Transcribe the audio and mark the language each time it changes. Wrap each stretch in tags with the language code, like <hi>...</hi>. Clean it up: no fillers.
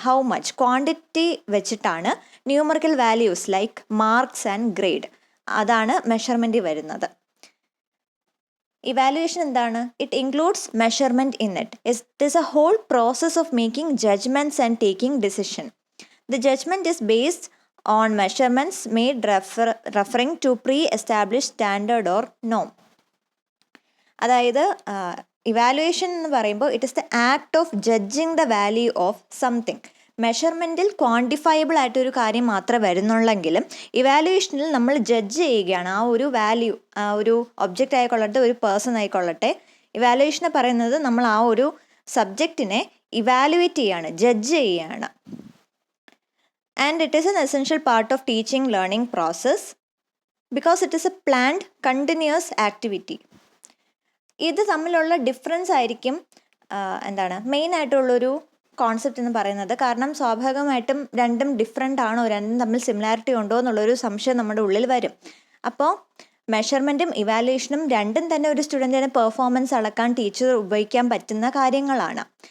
<en>how much quantity വെച്ചിട്ടാണ് numerical values like marks and grade,</en> <ml>അതാണ് measurement വരുന്നത്. Evaluation എന്താണ്?</ml> <en>It includes measurement in it. It is a whole process of making judgements and taking decision. The judgment is based on measurements made referring to pre-established standard or norm.</en> <ml>അതായത് evaluation എന്ന് പറയുമ്പോൾ</ml> <en>It is the act of judging the value of something.</en> <ml>മെഷർമെൻറ്റിൽ quantifiable ആയിട്ടൊരു കാര്യം മാത്രമേ വരുന്നുള്ളെങ്കിലും ഇവാലുവേഷനിൽ നമ്മൾ judge ചെയ്യുകയാണ് ആ ഒരു വാല്യൂ. ആ ഒരു ഒബ്ജക്റ്റ് ആയിക്കൊള്ളട്ടെ, ഒരു പേഴ്സൺ ആയിക്കൊള്ളട്ടെ, ഇവാലുവേഷനെ പറയുന്നത് നമ്മൾ ആ ഒരു സബ്ജക്റ്റിനെ ഇവാലുവേറ്റ് ചെയ്യുകയാണ്, ജഡ്ജ് ചെയ്യുകയാണ്.</ml> <en>And it is an essential part of teaching learning process because it is a planned continuous activity.</en> <ml>ഇത് തമ്മിലുള്ള ഡിഫറൻസ് ആയിരിക്കും മെയിൻ ആയിട്ടുള്ളൊരു കോൺസെപ്റ്റ് എന്ന് പറയുന്നത്. കാരണം സ്വാഭാവികമായിട്ടും രണ്ടും ഡിഫറെൻ്റ് ആണോ, രണ്ടും തമ്മിൽ സിമിലാരിറ്റി ഉണ്ടോ എന്നുള്ളൊരു സംശയം നമ്മുടെ ഉള്ളിൽ വരും. അപ്പോൾ മെഷർമെൻറ്റും ഇവാലുവേഷനും രണ്ടും തന്നെ ഒരു സ്റ്റുഡൻറ്റിൻ്റെ പെർഫോമൻസ് അളക്കാൻ ടീച്ചർ ഉപയോഗിക്കാൻ പറ്റുന്ന കാര്യങ്ങളാണ്.</ml>